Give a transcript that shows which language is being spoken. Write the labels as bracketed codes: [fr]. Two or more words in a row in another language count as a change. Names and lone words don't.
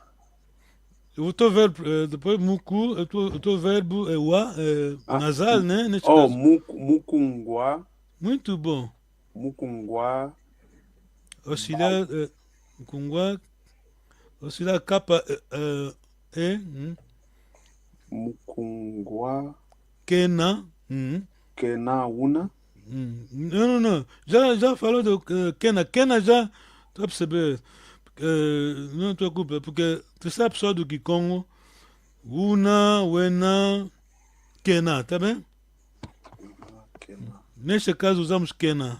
[pt] O teu verbo, depois muku, o teu verbo é wa, nasal, né? Neste caso. [kg] Mukungwa. [pt] Muito bom. [kg] Mukungwa. [pt] Auxiliar, mukungwa, auxiliar capa, [kg] Mukungwa. Kena. Kena una. [pt] Não. Já falou do Kena. Kena já, tu vai perceber. Não te preocupa, porque tu sabes só do Kikongo. [kg] Una, Wena, Kena, [pt] tá bem? Neste caso usamos Kena.